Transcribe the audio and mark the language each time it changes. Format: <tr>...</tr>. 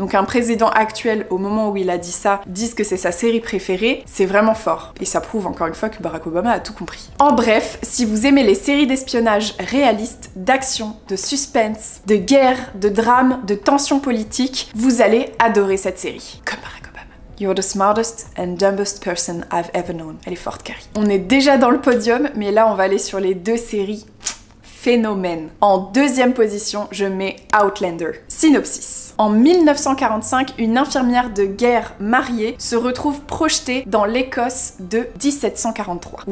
<fr>Donc un président actuel, au moment où il a dit ça, dise que c'est sa série préférée, c'est vraiment fort. Et ça prouve encore une fois que Barack Obama a tout compris. En bref, si vous aimez les séries d'espionnage réalistes, d'action, de suspense, de guerre, de drame, de tension politique, vous allez adorer cette série. Comme Barack Obama.</fr> <en>You're the smartest and dumbest person I've ever known.</en> <fr>Elle est forte, Carrie. On est déjà dans le podium, mais là on va aller sur les 2 séries. Phénomène. En deuxième position, je mets Outlander. Synopsis. En 1945, une infirmière de guerre mariée se retrouve projetée dans l'Écosse de 1743.</fr>